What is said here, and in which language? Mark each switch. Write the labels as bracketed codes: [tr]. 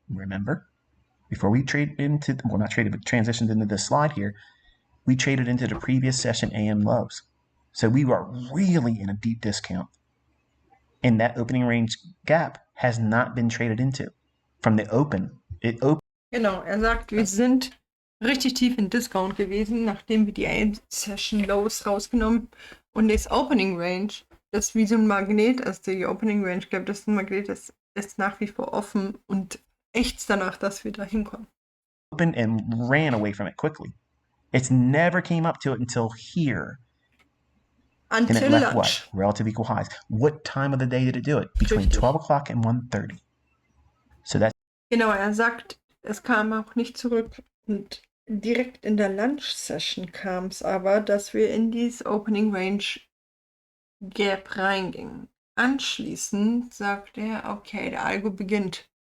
[en] Remember, before we trade into, well, not traded, but transitioned into this slide here, we traded into the previous session AM lows. So we are really in a deep discount. And that opening range gap has not been traded into from the open. It opened. [de] Genau, sagt, wir sind richtig tief in Discount gewesen, nachdem wir die AM-Session Lows rausgenommen und das Opening Range, das ist wie so ein Magnet, also die Opening Range, ich glaube, das ist ein Magnet, das ist nach wie vor offen und ächzt danach, dass wir da hinkommen. [en] Opened and ran away from it quickly. It's never came up to it until here. Until and it left lunch. What? Relative equal highs. What time of the day did it do it? Between 12 o'clock and 1:30. So that's. [de] Genau, sagt, es kam auch nicht zurück und direkt in der Lunch-Session kam es aber, dass wir in dieses Opening Range Gap reingingen. Anschließend sagt er, okay, der Algo beginnt.